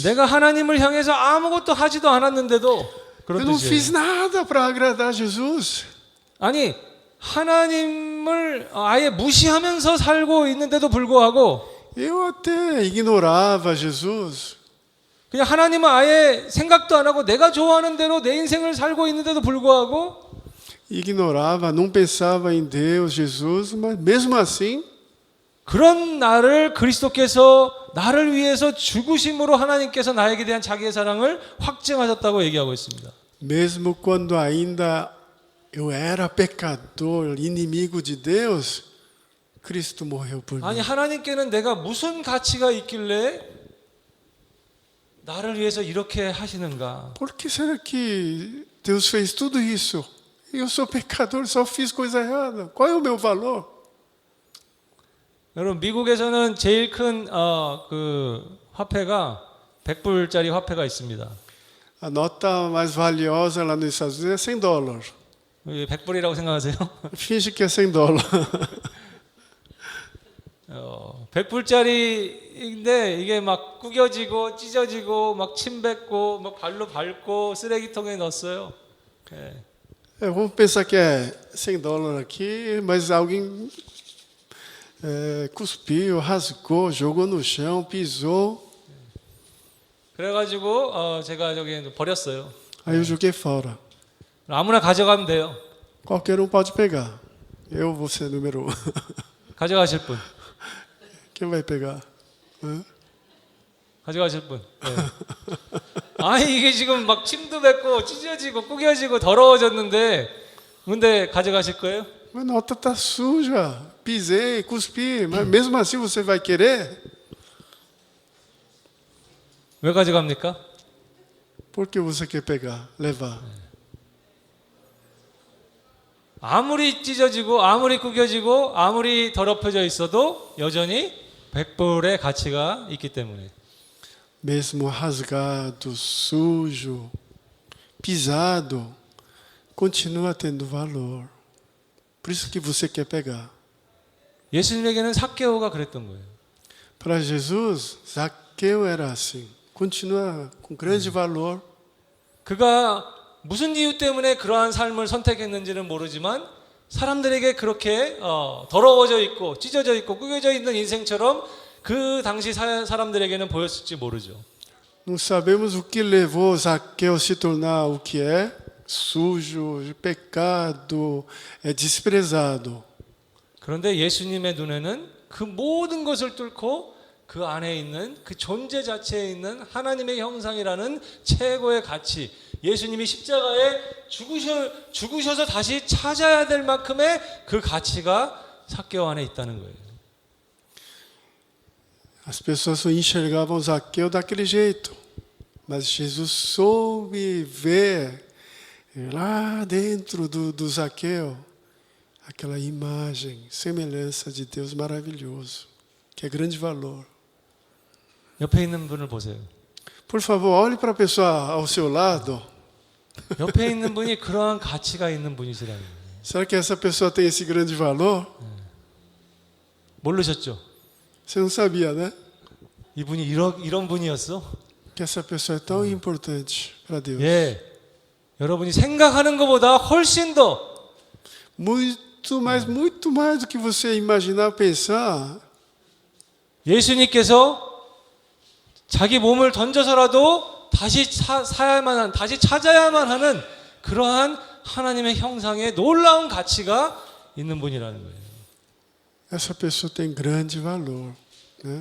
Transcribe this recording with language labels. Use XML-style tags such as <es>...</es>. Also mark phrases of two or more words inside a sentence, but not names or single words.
<ko>내가 하나님을 향해서 아무것도 하지도 않았는데도</ko> <pt>Eu</pt> <ko>그런</ko> <pt>não</pt> <ko>뜻이에요.</ko> <pt>fiz nada para agradar Jesus.</pt> <ko>아니 하나님을 아예 무시하면서 살고 있는데도 불구하고</ko> <pt>Eu até ignorava Jesus.</pt> <ko>그냥 하나님은 아예 생각도 안 하고 내가 좋아하는 대로 내 인생을 살고 있는데도 불구하고</ko> <pt>Ignorava, não pensava em Deus, Jesus, mas mesmo assim,</pt> <ko>그런 나를 그리스도께서 나를 위해서 죽으심으로 하나님께서 나에게 대한 자기의 사랑을 확증하셨다고 얘기하고 있습니다.</ko> <pt>mesmo quando ainda eu era pecador, inimigo de Deus, Cristo morreu por</pt> <ko>아니</ko> <pt>mim.</pt> <ko>하나님께는 내가 무슨 가치가 있길래 나를 위해서 이렇게 하시는가?</ko> <pt>Por que será que Deus fez tudo isso? Eu sou pecador, só fiz coisa errada. Qual é o meu valor?</pt> <ko>여러분 미국에서는 제일 큰 그 화폐가 100불짜리 화폐가 있습니다.</ko> <pt>A nota mais valiosa lá nos Estados Unidos é $100.</pt> <ko>100불이라고 생각하세요?</ko> <pt>Finge que é $100.</pt> <ko>100불짜리인데 이게 막 구겨지고 찢어지고 막 침 뱉고 막 발로 밟고 쓰레기통에 넣었어요. 예.</ko> <pt>Vamos pensar que é $100 aqui, mas alguém cuspiu, rasgou, jogou no chão, pisou.</pt> <ko>그래가지고 제가 저기 버렸어요.</ko> <pt>Aí eu joguei fora.</pt> <ko>아무나 가져가면 돼요.</ko> <pt>Qualquer um pode pegar. Eu vou ser número 1.</pt> <ko>가져가실 분.</ko> <pt>Quem vai pegar? Hã?</pt> <ko>가져가실 분. 네. 아니 이게 지금 막 침도 뱉고 찢어지고 구겨지고 더러워졌는데 근데 가져가실 거예요?</ko> <pt>Mas a nota está suja. Pisei, cuspi, mas mesmo assim você vai querer?</pt> <ko>왜 가져갑니까?</ko> <pt>Por que você quer pegar, levar?</pt> <ko>아무리 찢어지고 아무리 구겨지고 아무리 더럽혀져 있어도 여전히 100불의 가치가 있기 때문에</ko> <pt>Mesmo rasgado, sujo, pisado, continua tendo valor. Por isso que você quer pegar.</pt> <ko>예수님에게는 삭개오가 그랬던 거예요.</ko> <pt>Para Jesus, Zaqueu era assim. Continua com grande valor.</pt> <ko>그가 무슨 이유 때문에 그러한 삶을 선택했는지는 모르지만 사람들에게 그렇게 더러워져 있고 찢어져 있고 구겨져 있는 인생처럼 그 당시 사람들에게는 보였을지 모르죠.</ko> <pt>Não sabemos o que levou Zaqueu a se tornar o que é, sujo, pecado, desprezado.</pt> <ko>그런데 예수님의 눈에는 그 모든 것을 뚫고 그 안에 있는 그 존재 자체에 있는 하나님의 형상이라는 최고의 가치, 예수님이 십자가에 죽으셔서 다시 찾아야 될 만큼의 그 가치가 삭개오 안에 있다는 거예요.</ko> <pt>As pessoas só enxergavam Zaqueu daquele jeito, mas Jesus soube ver lá dentro do Zaqueu aquela imagem, semelhança de Deus maravilhoso, que é grande valor.</pt> <ko>옆에 있는 분을 보세요.</ko> <pt>Por favor, olhe para a pessoa ao seu lado.</pt> <ko>옆에 있는 분이 그러한 가치가 있는 분이시라는 거예요.</ko> <pt>Será que essa pessoa tem esse grande valor?</pt> <ko>모르셨죠?</ko> <pt>Você não sabia, né?</pt> <ko>이분이 이런 분이었어?</ko> <pt>Que essa pessoa é tão importante para Deus.</pt> <ko>예. 여러분이 생각하는 것보다 훨씬 더</ko> <pt>Muito mais do que você imaginar, pensar.</pt> <ko>예수님께서 자기 몸을 던져서라도 다시 다시 찾아야만 하는 그러한 하나님의 형상의 놀라운 가치가 있는 분이라는 거예요.</ko> <pt>Essa pessoa tem grande valor, né?</pt>